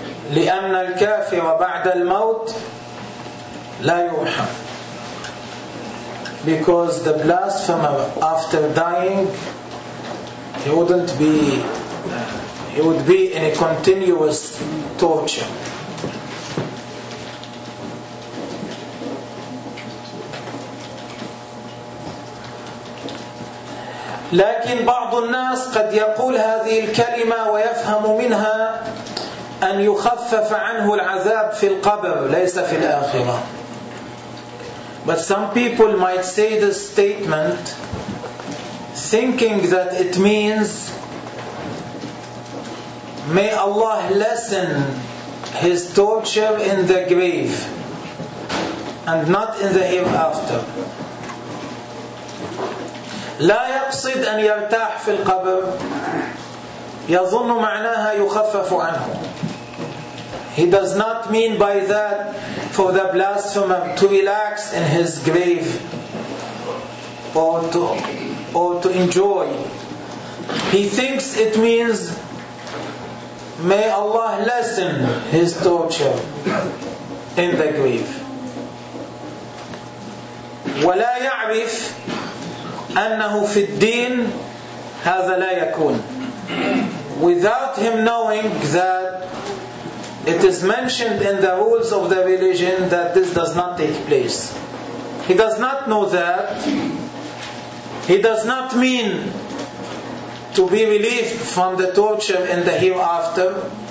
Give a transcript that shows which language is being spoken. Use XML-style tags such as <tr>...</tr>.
<ar>لأن الكافر بعد الموت لا يرحم.</ar> <en>Because the blasphemer after dying, he would be in a continuous torture.</en> <ar>لكن بعض الناس قد يقول هذه الكلمة ويفهم منها أن يخفف عنه العذاب في القبر ليس في الآخرة.</ar> <en>But some people might say this statement thinking that it means may Allah lessen his torture in the grave and not in the hereafter.</en> <ar>لا يقصد أن يرتاح في القبر يظن معناها يخفف عنه</ar> <en>He does not mean by that for the blasphemer to relax in his grave or to enjoy. He thinks it means may Allah lessen his torture in the grave.</en> <ar>ولا يعرف أنه في الدين هذا لا يكون.</ar> <en>Without him knowing that it is mentioned in the rules of the religion that this does not take place. He does not know that. He does not mean to be relieved from the torture in the hereafter.</en>